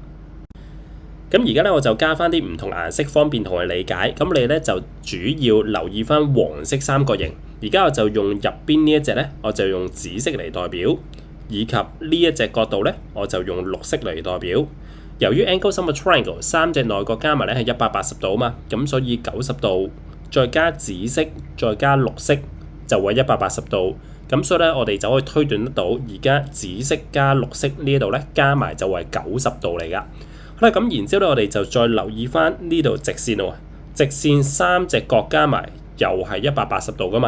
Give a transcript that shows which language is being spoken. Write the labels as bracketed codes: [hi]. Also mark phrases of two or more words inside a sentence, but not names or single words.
[yue] 咁而家咧我就加翻啲唔同顏色，方便同你理解。咁你咧就主要留意翻黃色三角形。而家我就用入邊呢一隻咧，我就用紫色嚟代表，以及呢一隻角度咧，我就用綠色嚟代表。由於 [en] angle sum of triangle [yue] 三隻內角加埋咧係180度啊嘛，咁所以90度再加紫色再加綠色就會180度。咁所以咧我哋就可以推斷得到，而家紫色加綠色呢一度咧加埋就係90度嚟噶。好啦，咁然之後咧我哋就再留意翻呢度直線咯，直線三隻角加埋又係180度噶嘛。